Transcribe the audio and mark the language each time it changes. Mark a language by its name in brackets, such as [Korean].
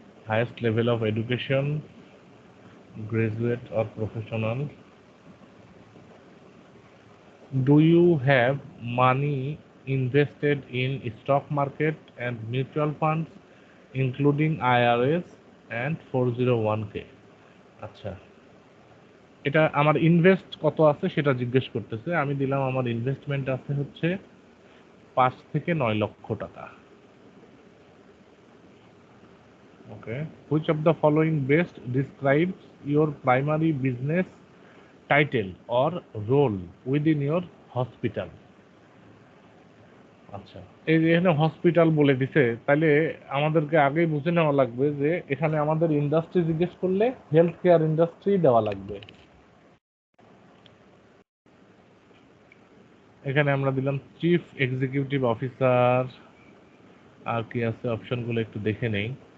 [English] Highest level of education, graduate or professional. Do you have money invested in stock market and mutual funds, including IRAs and 401k? [Bangla] আচ্ছা, এটা আমার invest কত আছে সেটা জিজ্ঞেস করতেছে। আমি দিলাম আমার ইনভেস্টমেন্ট আছে হচ্ছে 5 থেকে 9 লক্ষ টাকা। [English] Okay, which of the following best describes your primary business title or role within your hospital? [Bangla] আচ্ছা, এই যে এখানে হসপিটাল বলে দিছে, তাহলে আমাদেরকে আগেই বুঝে নেওয়া লাগবে যে এখানে আমাদের ইন্ডাস্ট্রি জিজ্ঞেস করলে হেলথ কেয়ার ইন্ডাস্ট্রি দেওয়া লাগবে। এখানে আমরা দিলাম চিফ এক্সিকিউটিভ অফিসার, আর কি আছে অপশনগুলো একটু দেখে নেই।